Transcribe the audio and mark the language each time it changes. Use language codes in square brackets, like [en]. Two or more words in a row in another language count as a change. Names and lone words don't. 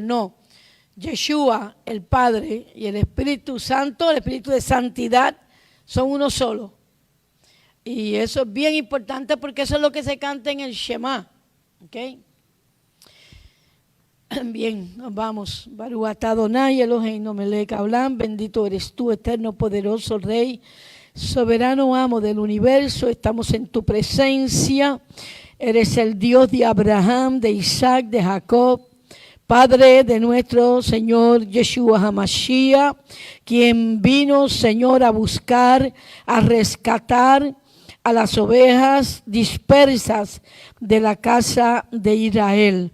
[es] No, Yeshua, el Padre, y el Espíritu Santo, el Espíritu de santidad, son uno solo. Y eso es bien importante porque eso es lo que se canta en el Shema. ¿Okay? Bien, nos vamos. [he] ברוך אתה אדוני אלהינו מלך העולם. [es] Bendito eres tú, eterno, poderoso Rey, soberano amo del universo. Estamos en tu presencia. Eres el Dios de Abraham, de Isaac, de Jacob. Padre de nuestro Señor [he] ישוע המשיח, [es] quien vino, Señor, a buscar, a rescatar a las ovejas dispersas de la casa de Israel.